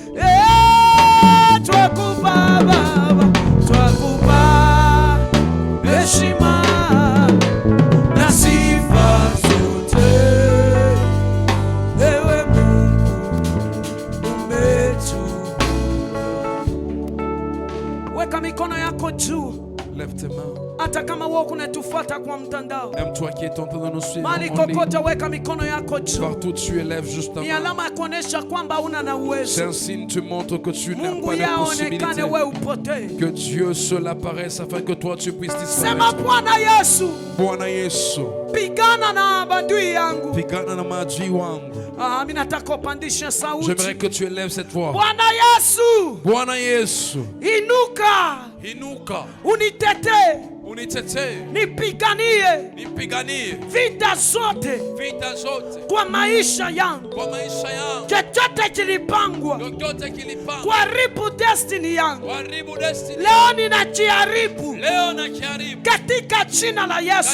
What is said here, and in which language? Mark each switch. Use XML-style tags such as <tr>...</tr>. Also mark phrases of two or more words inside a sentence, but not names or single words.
<sw>Twakupa Baba, twakupa heshima na sifa zote, ewe Mungu umetukuka. Weka mikono yako juu.</sw> <fr>Lève tes mains.</fr> <sw>Hata kama wewe unatufuata kwa mtandao,</sw> <fr>même toi qui es en train de nous suivre mali en ligne,</fr> <sw>kokote weka mikono yako juu.</sw> <fr>partout tu élèves juste</fr> <sw>Ni</sw> <fr>avant.</fr> <sw>alama ya kuonesha kwamba una na</sw> <fr>C'est</fr> <sw>uwezo.</sw> <fr>un signe, tu montres que tu n'as</fr> <sw>Mungu</sw> <fr>pas de</fr> <sw>yaonekane</sw> <fr>possibilité.</fr> <sw>wewe upotee.</sw> <fr>Que Dieu seul apparaisse afin que toi tu puisses</fr> <sw>Sema</sw> <fr>disparaître.</fr> <sw>Bwana Yesu, Bwana Yesu, pigana na badui yangu. pigana na maadui wangu. Mimi nataka upandishe sauti.</sw> <fr>J'aimerais que tu élèves cette voix.</fr> <sw>Bwana Yesu, Bwana Yesu, inuka, inuka, unitetee unitetee, nipiganie vita zote kwa maisha yangu, chochote kilipangwa kuharibu destiny yangu, leo ninajiharibu katika jina la Yesu.</sw>